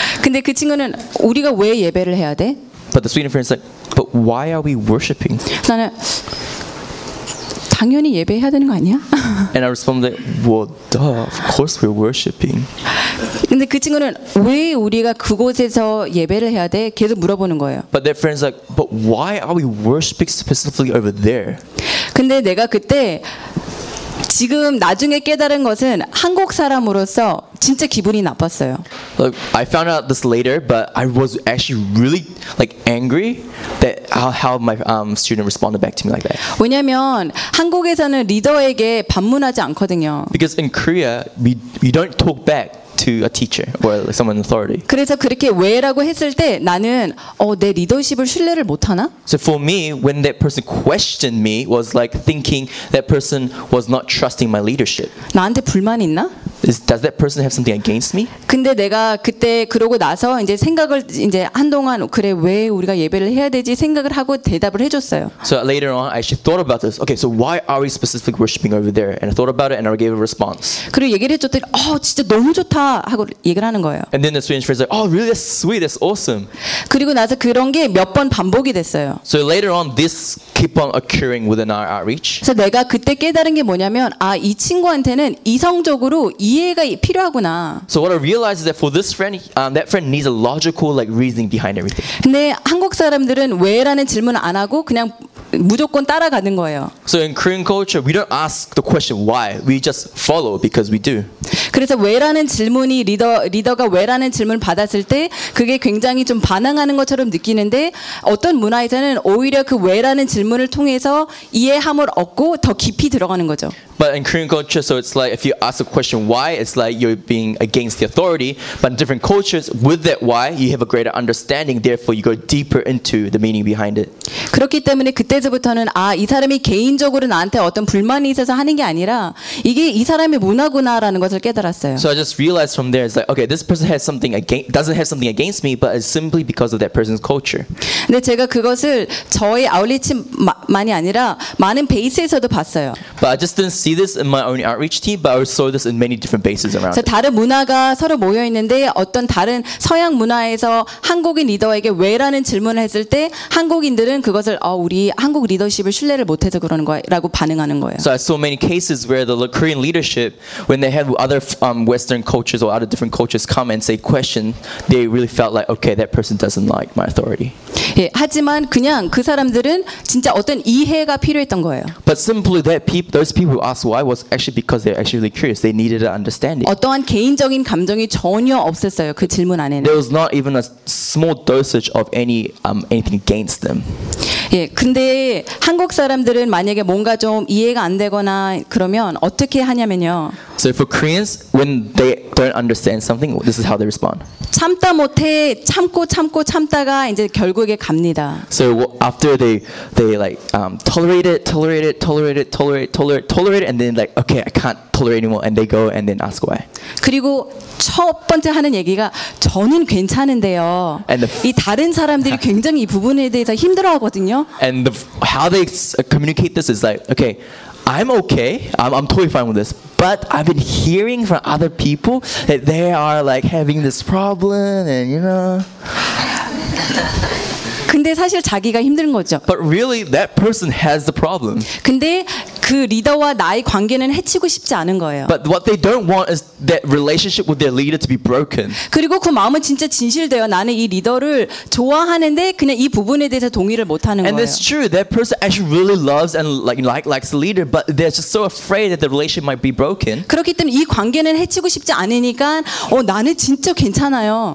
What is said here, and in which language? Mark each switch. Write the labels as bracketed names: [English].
[Korean] 근데 그 친구는 우리가 왜 예배를 해야 돼? [English] But the Sweden friend is like, but why are we worshiping? [Korean] 나는 당연히 예배해야 되는 거 아니야? [English] And I respond like, well, duh, of course we're worshiping. [Korean] 근데 그 친구는 왜 우리가 그곳에서 예배를 해야 돼? 계속 물어보는 거예요. [English] But their friend's like, but why are we worshiping specifically over there? [Korean] 근데 내가 그때 지금 나중에 깨달은 것은 한국 사람으로서 진짜 기분이 나빴어요. [English] Look, I found out this later, but I was actually really like angry that how my student responded back to me like that. [Korean] 왜냐면 한국에서는 리더에게 반문하지 않거든요. [English] Because in Korea, we don't talk back to a teacher or someone in authority. [Korean] 그래서 그렇게 왜라고 했을 때 나는 내 리더십을 신뢰를 못 하나? [English] So for me, when that person questioned me, was like thinking that person was not trusting my leadership. [Korean] 나한테 불만 있나? [English] Does that person have something against me? [Korean] 근데 내가 그때 그러고 나서 이제 생각을 이제 한동안 그래 왜 우리가 예배를 해야 되지 생각을 하고 대답을 해줬어요. [English] So later on, I actually thought about this. Okay, so why are we specifically worshiping over there? And I thought about it, and I gave a response. [Korean] 그리고 얘기를 해줬더니 진짜 너무 좋다. 하고 얘기를 하는 거예요. [English] And then the strange friend is like, oh, really? That's sweet. That's awesome. [Korean] 그리고 나서 그런 게 몇 번 반복이 됐어요. [English] So later on, this keep on occurring within our outreach. [Korean] 그래서 내가 그때 깨달은 게 뭐냐면, 이 친구한테는 이성적으로 이해가 필요하구나. [English] So what I realized is that for this friend, that friend needs a logical like reasoning behind everything. [Korean] 근데 한국 사람들은 왜라는 질문을 안 하고 그냥 무조건 따라가는 거예요. [English] So in Korean culture, we don't ask the question why. We just follow because we do. [Korean] 그래서 왜라는 질문이 리더가 왜라는 질문을 받았을 때 그게 굉장히 좀 반항하는 것처럼 느끼는데 어떤 문화에서는 오히려 그 왜라는 질문을 통해서 이해함을 얻고 더 깊이 들어가는 거죠. [English] But in Korean culture, so it's like if you ask a question why, it's like you're being against the authority. But in different cultures, with that why, you have a greater understanding. Therefore, you go deeper into the meaning behind it. [Korean] 그렇기 때문에 그때서부터는 이 사람이 개인적으로 나한테 어떤 불만이 있어서 하는 게 아니라 이게 이 사람의 문화구나라는 것을 깨달았어요. [English] So I just realized from there, it's like okay, this person has something against, doesn't have something against me, but it's simply because of that person's culture. [Korean] 근데 제가 그것을 저희 아울리치만이 아니라 많은 베이스에서도 봤어요. [English] But I just didn't see this in my own outreach team, but I saw this in many different bases around. [Korean] 그래서 다른 문화가 서로 모여 있는데 어떤 다른 서양 문화에서 한국인 리더에게 왜라는 질문을 했을 때 한국인들은 그것을 우리 한국 리더십을 신뢰를 못해서 그러는 거라고 반응하는 거예요. [English] So I saw many cases where the Korean leadership, when they had other Western cultures or other different cultures come and say question, they really felt like, okay, that person doesn't like my authority. [Korean] 예, 하지만 그냥 그 사람들은 진짜 어떤 이해가 필요했던 거예요. [English] But simply that those people who asked why was actually because they're actually curious. They needed an understanding. [Korean] 어떠한 개인적인 감정이 전혀 없었어요 그 질문 안에는. [English] There was not even a small dosage of anything against them. [Korean] 예, 근데 한국 사람들은 만약에 뭔가 좀 이해가 안 되거나 그러면 어떻게 하냐면요. [English] So for Koreans, when they don't understand something, this is how they respond. [Korean] 참다 못해 참고 참고 참다가 이제 결국에 갑니다. [English] So after they like tolerate it, and then like okay, I can't tolerate anymore, and they go and then ask why. [Korean] 그리고 첫 번째 하는 얘기가 저는 괜찮은데요. 이 다른 사람들이 굉장히 이 부분에 대해서 힘들어하거든요. [English] And how they communicate this is like okay. I'm okay. I'm totally fine with this. But I've been hearing from other people that they are like having this problem and you know. [Korean] 근데 사실 자기가 힘든 거죠. [English] But really that person has the problem. [Korean] 근데 그 리더와 나의 관계는 해치고 싶지 않은 거예요. [English] But what they don't want is that relationship with their leader to be broken. [Korean] 그리고 그 마음은 진짜 진실돼요. 나는 이 리더를 좋아하는데 그냥 이 부분에 대해서 동의를 못 하는 [English] and [Korean] 거예요. [English] And it's true that person actually really loves and likes the leader but they're just so afraid that the relationship might be broken. [Korean] 그렇기 때문에 이 관계는 해치고 싶지 않으니까 나는 진짜 괜찮아요.